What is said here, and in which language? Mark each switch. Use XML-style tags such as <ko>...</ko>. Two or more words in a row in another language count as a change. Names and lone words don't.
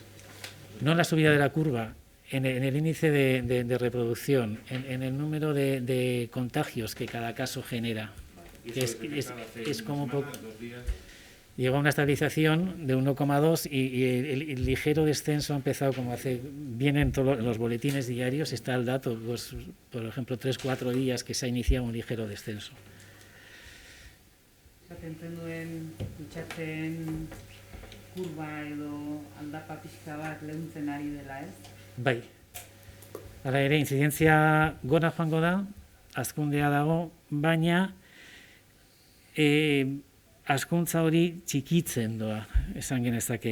<es>No la subida de la curva, en el índice de reproducción, en el número de contagios que cada caso genera. Es como un poco. Llegó a una estabilización de 1,2 y el ligero descenso ha empezado como vienen todos los boletines diarios, está el dato, pues, por ejemplo, 3-4 días que se ha iniciado un ligero descenso.</es> <eu>Zaten duen kutsatzen kurba edo aldapa pixka bat leuntzen ari dela, ez? Bai. Hala ere, incidentzia gora joango da, hazkundea dago, baina hazkuntza hori txikitzen doa, esan genezake.</eu>